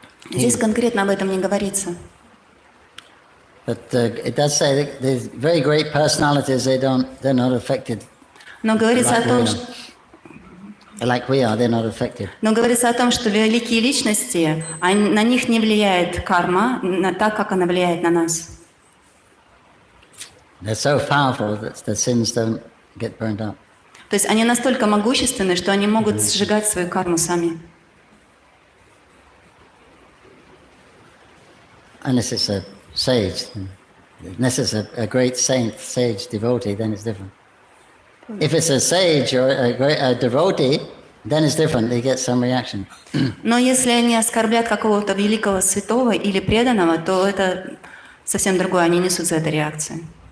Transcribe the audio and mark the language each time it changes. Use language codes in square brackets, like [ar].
[ru] Здесь конкретно об этом не говорится. [en] But it does say that there's very great personalities. They're not affected. [ru] Но говорится о том, что [en] Like we are, they're not affected. [ru] Но говорится о том, что великие личности, на них не влияет карма так, как она влияет на нас. [en] They're so powerful that the sins don't get burned up. [ru] То есть они настолько могущественны, что они могут сжигать свою карму сами. [en] Unless it's a sage. Unless it's a great saint, sage, devotee, then it's different. If it's a sage or a devotee, then it's different. They get some reaction. [ru] Но если они оскорбляют какого-то великого святого или преданного, то это совсем другое. Они несут за это реакцию.